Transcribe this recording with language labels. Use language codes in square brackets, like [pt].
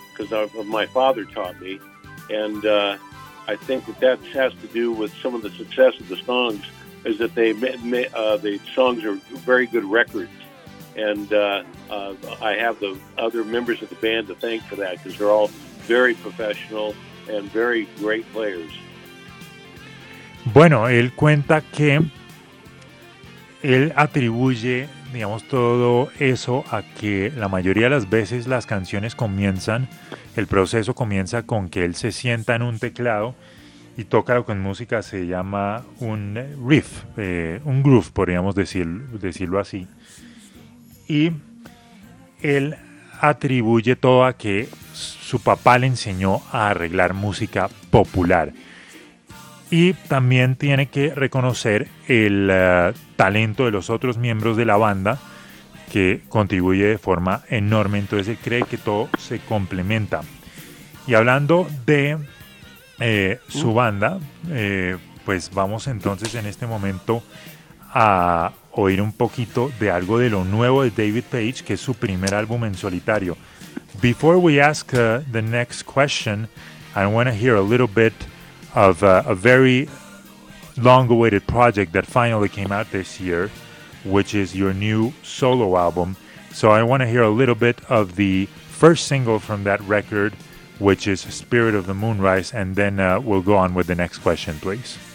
[en] because my father taught me. And I think that has to do with some of the success of the songs, is that the songs are very good records. And I have the other members of the band to thank for that, because they're all very professional and very great players. [es] Bueno, él cuenta que él atribuye, digamos, todo eso a que la mayoría de las veces las canciones comienzan, el proceso comienza con que él se sienta en un teclado y toca lo que en música se llama un riff, un groove, podríamos decirlo así. Y él atribuye todo a que su papá le enseñó a arreglar música popular. Y también tiene que reconocer el talento de los otros miembros de la banda, que contribuye de forma enorme. Entonces él cree que todo se complementa. Y hablando de su banda, pues vamos entonces en este momento a oír un poquito de algo de lo nuevo de David Page, que es su primer álbum en solitario. [en] Before we ask the next question, I want to hear a little bit of a very long-awaited project that finally came out this year, which is your new solo album. So I want to hear a little bit of the first single from that record, which is Spirit of the Moonrise, and then we'll go on with the next question, please.